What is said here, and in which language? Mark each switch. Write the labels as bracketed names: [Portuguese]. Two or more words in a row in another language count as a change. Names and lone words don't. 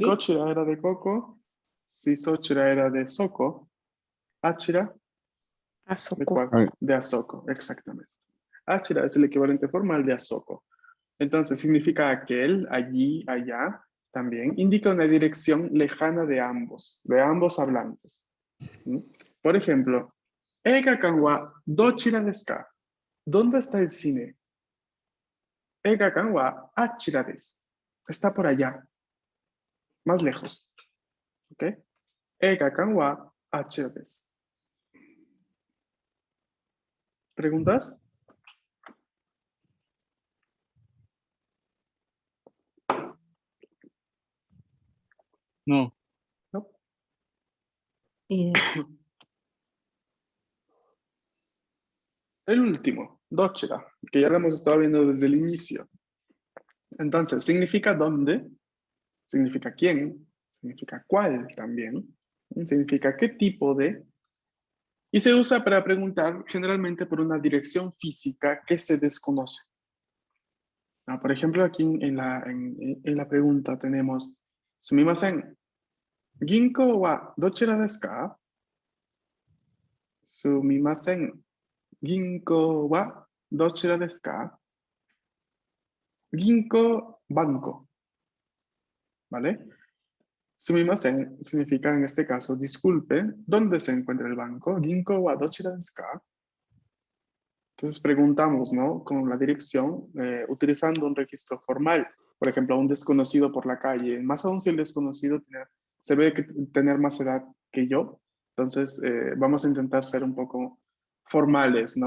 [Spanish] kochira era de coco, si sochira era de soko, achira, ¿de Asoko. cuál? Right. De asoko, exactamente. Achira es el equivalente formal de asoko. Entonces significa aquel, allí, allá, también. Indica una dirección lejana de ambos hablantes. ¿Mm? Por ejemplo, [Japanese] 映画館はどちらですか? [Spanish] ¿Dónde está el cine? [Japanese] 映画館はあちらです. [Spanish] Está por allá, más lejos. ¿Ok? [Japanese] 映画館はあちらです. [Spanish] ¿Preguntas? No. ¿No? Eh, El último, dochira, que ya lo hemos estado viendo desde el inicio. Entonces, significa dónde, significa quién, significa cuál también, significa qué tipo de, y se usa para preguntar generalmente por una dirección física que se desconoce. Por ejemplo, aquí en la pregunta tenemos, [Japanese] すみません、銀行はどちらですか? すみません、銀行はどちらですか? [Spanish] Ginko, banco, ¿vale? Sumimasen significa en este caso, disculpe, ¿dónde se encuentra el banco? [Japanese] 銀行はどちらですか? [Spanish] Entonces preguntamos, ¿no? Con la dirección, utilizando un registro formal. Por ejemplo, a un desconocido por la calle. Más aún si el desconocido se ve que tener más edad que yo. Entonces, vamos a intentar ser un poco formales, ¿no?